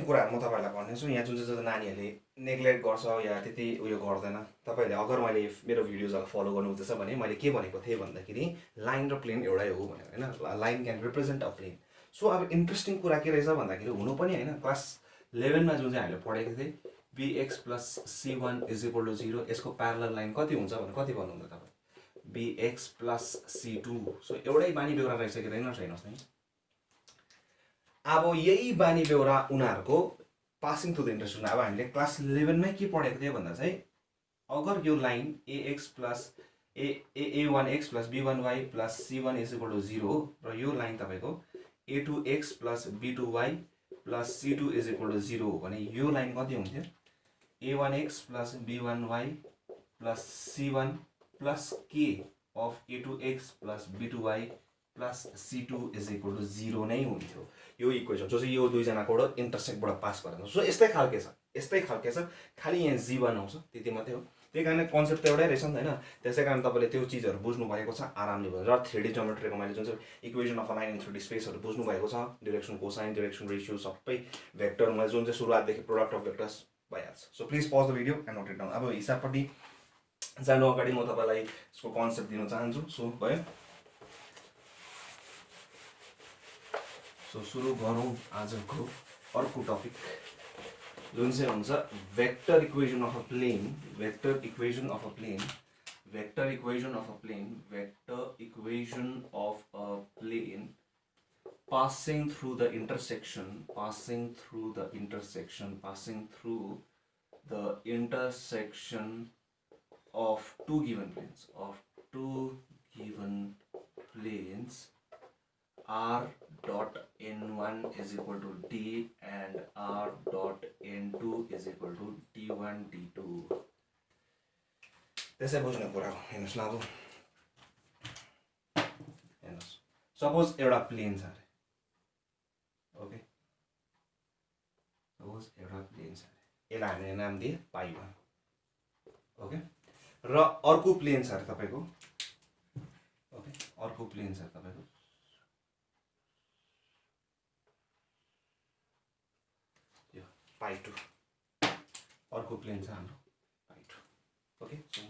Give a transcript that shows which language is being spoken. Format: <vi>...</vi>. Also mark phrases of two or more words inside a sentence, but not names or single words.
<ne>कुराहरु म तपाईहरुलाई भन्नेछु यहाँ जुन चाहिँ नानीहरुले नेग्लेक्ट गर्छ या त्यति उयो गर्दैन तपाईले अगर मैले मेरो भिडियोजहरु फलो गर्नु हुँदैछ भने मैले के भनेको थिए भन्दाखेरि लाइन र प्लेन एउटै हो भनेर हैन</ne> <en>line can represent a plane</en> <ne>सो अब इन्ट्रेस्टिङ कुरा के रहेछ भन्दाखेरि हुनु पनि हैन क्लास 11 मा जुन चाहिँ हामीले पढेको थिए bx plus c1 = 0 यसको प्यारलल लाइन कति हुन्छ भने कति भन्नुहुन्छ तपाई bx plus c2 सो एउटै बानी बेहोरा रहेछ कि हैन छैनस् नि अब यही बानी बेहोरा उनीहरुको</ne> <en>passing to the intersection</en> <ne>अब हामीले क्लास 11 मै के पढेको थिए भन्दा चाहिँ अगर यो लाइन ax plus a1x plus b1y plus c1 = 0 र यो लाइन तपाईको a2x plus b2y plus c2 = 0 हो भने यो लाइन कति हुन्थ्यो a1x</ne> <en>plus b1y plus c1 plus k of a2x plus b2y plus c2 = 0</en> <ne>नै हुन्थ्यो यो इक्वेसन जो चाहिँ यो दुई जनाकोबाट इन्टरसेक्टबाट पास गरेर सो यस्तै खालके छ खाली यहाँ g1 आउँछ त्यति मात्रै हो त्यही कारण कन्सेप्ट त एउटै रहेछ नि हैन त्यसै कारण तपाईले त्यो चीजहरु बुझ्नु भएको छ आरामले भयो र 3D ज्योमेट्रीको मैले जुन चाहिँ</ne> <en>equation of a line in 3D spaces</en> <ne>बुझ्नु भएको छ</ne> <en>direction cosine direction ratio</en> <ne>सबै भेक्टर मैले जुन चाहिँ सुरुवातदेखि</ne> <en>product of vectors</en> <ne>भइहाल्छ</ne> <en>so please pause the video and note it down</en> <ne>अब हिसाबपट्टि जानु अगाडि म तपाईलाई यसको कन्सेप्ट दिन चाहन्छु सो भयो सो सुरु गरौँ आजको अर्को टपिक जुन चाहिँ हुन्छ</ne> <en>vector equation of a plane vector equation of a plane passing through the intersection of two given planes r dot n1 is equal to d and r dot n2 is equal to d1 d2.</en> <ne>त्यसै बुझ्ने कुरा हो। हेर्नुहोस् न, अब हेर्नुहोस्, सपोज एउटा प्लेन छ अरे, ओके, सपोज एउटा प्लेन छ अरे, यसलाई हामीले नाम दिए पाई1, ओके, र अर्को प्लेन छ अरे तपाईको, ओके, अर्को प्लेन छ तपाईको यो पाई2, अर्को प्लेन छ हाम्रो पाई2, ओके।</ne>